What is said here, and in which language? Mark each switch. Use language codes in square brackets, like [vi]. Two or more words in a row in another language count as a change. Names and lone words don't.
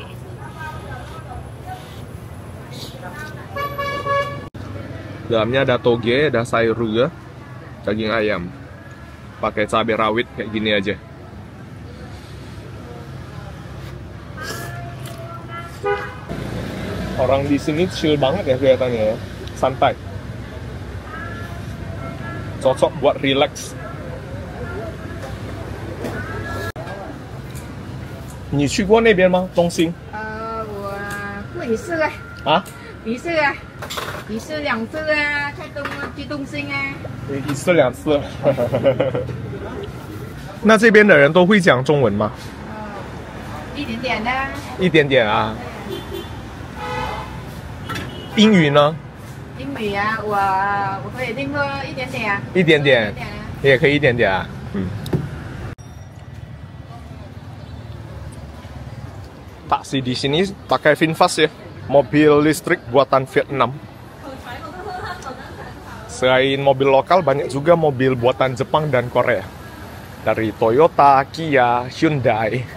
[id] Dalamnya ada toge, ada sayur juga, daging ayam, pakai cabai rawit kayak gini aja. Orang di sini chill banget ya kelihatannya ya, santai, cocok buat relax. [zh] 你去过那边吗？东兴？我过一次啊。啊？一次啊，一次2次啊，去东兴啊。 1次2次。那这边的人都会讲中文吗？一点点的。一点点啊。英语呢？英语啊，我可以听过一点点啊。一点点，也可以一点点啊。 [id] 嗯。Taksi di sini pakai VinFast ya, mobil listrik buatan Vietnam. Selain mobil lokal, banyak juga mobil buatan Jepang dan Korea. Dari Toyota, Kia, Hyundai.